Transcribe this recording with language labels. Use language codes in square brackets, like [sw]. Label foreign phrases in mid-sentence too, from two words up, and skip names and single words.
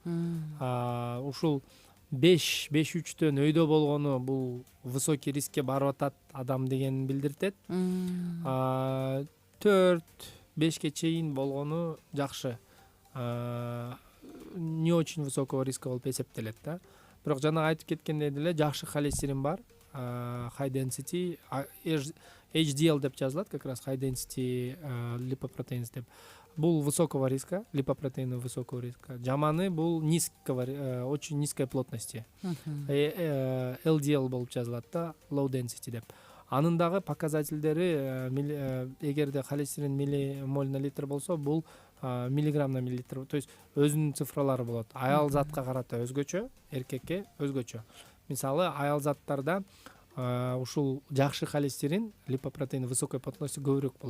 [ky] Ушул 5-3-төн өйдө болгону бул высокий рискке барып атат адам дегенин билдиртет. 4-5ке чейин болгону жакшы. [ru] Не очень высокого риска [ky] болуп эсептелет да. Бирок жана айтып кеткендей деле жакшы холестерин бар. [en] High density HDL [ky] деп жазылат, [ru] как раз [en] high density lipoproteins деп. [ru] Бул высокого риска, липопротеины высокого риска. [ky] Жаманы бул [ru] очень низкой плотности. [ky] LDL болуп жазылат да, [en] low density деп. [ky] Анын дагы показательдери, эгерде холестерин [ru] миллимоль на литр [ky] болсо, бул [ru] миллиграмм на миллилитр. То есть [ky] өзүнүн цифралары болот. Аял затка карата өзгөчө, эркекке өзгөчө. Мисалы, аял заттарда ушул жакшы холестерин, [ru] липопротеин высокой плотности [ky] көбүрөөк болот.